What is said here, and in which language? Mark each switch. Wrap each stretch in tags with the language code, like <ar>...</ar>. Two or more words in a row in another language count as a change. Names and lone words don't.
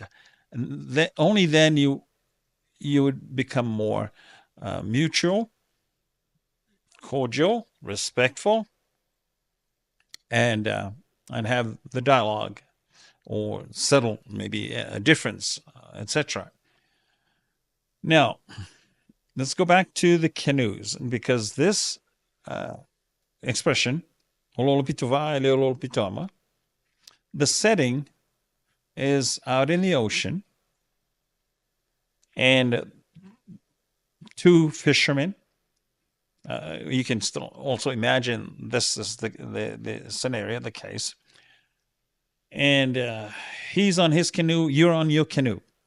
<en>And only then you would become more mutual, cordial, respectful, and have the dialogue, or settle maybe a difference, etc. Now, let's go back to the canoes, because this expression,</en> <sm>Oloolo pito va, Oloolo pito ama,</sm> <en>the setting is out in the ocean, and two fishermen. You can still also imagine this is the scenario, the case. And he's on his canoe, you're on your canoe.</en>